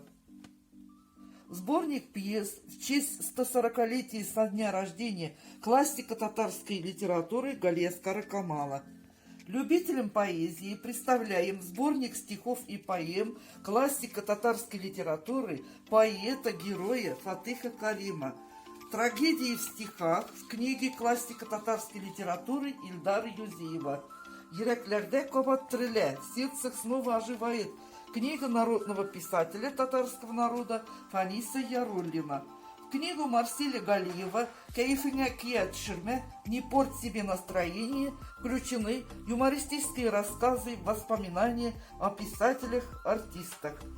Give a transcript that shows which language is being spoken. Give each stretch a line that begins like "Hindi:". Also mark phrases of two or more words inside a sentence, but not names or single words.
Russian: Сборник пьес в честь 140-летия со дня рождения классика татарской литературы Галиаскара Камала. Любителям поэзии представляем сборник стихов и поэм классика татарской литературы, поэта-героя Фатыха Карима. Трагедии в стихах в книге классика татарской литературы Ильдара Юзеева.
Tatar: Йөрәкләрдә кабат терелә,
Russian: в сердцах снова оживает. Книга народного писателя татарского народа Фаниса Яруллина. В книгу Марселя Галиева
Tatar: «Кәефеңә кия төшермә,
Russian: не порть себе настроение» включены юмористические рассказы, воспоминания о писателях-артистах.